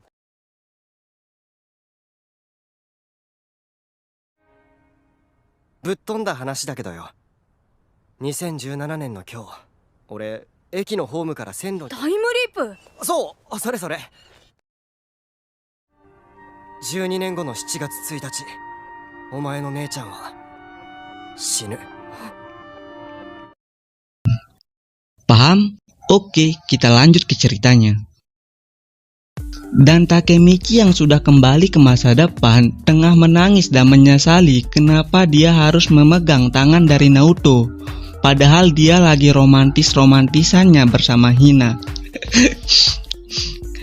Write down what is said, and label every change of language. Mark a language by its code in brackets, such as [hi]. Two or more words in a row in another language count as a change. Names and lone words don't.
[ja] ぶっ飛んだ話だけどよ。2017年の今日、俺駅のホームから線路に。タイムリープ。そう、それそれ。12年後の7月1日、お前の姉ちゃんは死ぬ。 [id] Paham? Oke, kita lanjut ke ceritanya. Dan Takemichi yang sudah kembali ke masa depan tengah menangis dan menyesali kenapa dia harus memegang tangan dari Naoto, padahal dia lagi romantis-romantisannya bersama Hina.